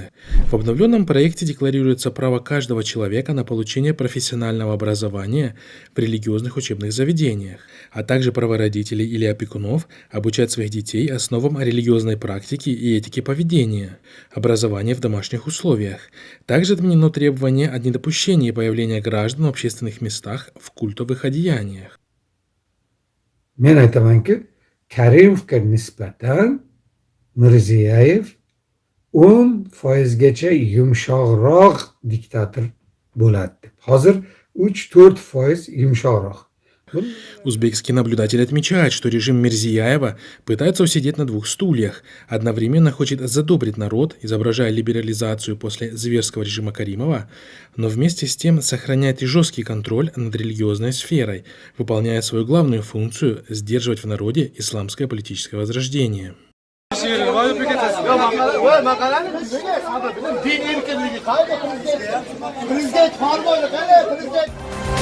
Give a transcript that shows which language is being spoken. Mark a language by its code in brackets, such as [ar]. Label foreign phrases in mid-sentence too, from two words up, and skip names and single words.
[ru] В обновленном проекте декларируется право каждого человека на получение профессионального образования в религиозных учебных заведениях, а также право родителей или опекунов обучать своих детей основам религиозной практики и этики поведения, образования в домашних условиях. Также отменено требование о недопущении появления граждан в общественных местах в культовых одеяниях. [uz] Men aytamanki, Karimovga nisbatan Mirziyoyev 10%gacha yumshoqroq diktator bo'ladi deb. Hozir 3-4% yumshoqroq. [ru] Узбекский наблюдатель отмечает, что режим Мирзияева пытается усидеть на двух стульях, одновременно хочет задобрить народ, изображая либерализацию после зверского режима Каримова, но вместе с тем сохраняет и жесткий контроль над религиозной сферой, выполняя свою главную функцию – сдерживать в народе исламское политическое возрождение. [tr] Din erkinliği kaybettirecek. Prezident var böyle, prezident.